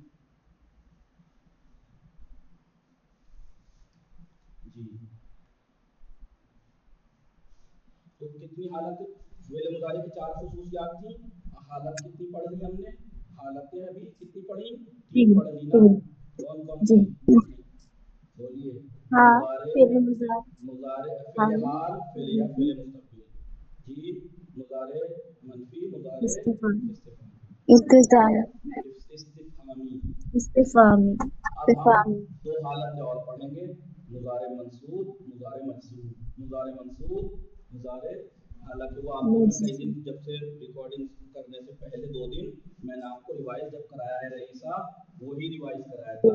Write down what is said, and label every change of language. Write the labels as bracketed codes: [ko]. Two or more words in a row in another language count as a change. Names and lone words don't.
[ur] جی تو کتنی حالت فعل مضارع کی 4 خصوصیات تھیں. حالت کتنی پڑھ لی ہم نے، حالتیں ابھی کتنی پڑھی، 3 پڑھ لی نا. کون کون سی بولیے؟ ہاں مضارع فعل حال فعل یا فعل مستقبل. جی مضارع منفی مضارع استفہامی. اب ہم 2 حالتیں اور پڑھیں گے، مضارع منصوب مضارع مجزوم. مضارع منصوب مضارع، حالانکہ وہ آپ کو میں کئی دن جب سے ریکارڈنگ کرنے سے پہلے 2 دن میں نے آپ کو ریوائز جب کرایا ہے رئیس صاحب، وہی ریوائز کرایا تھا.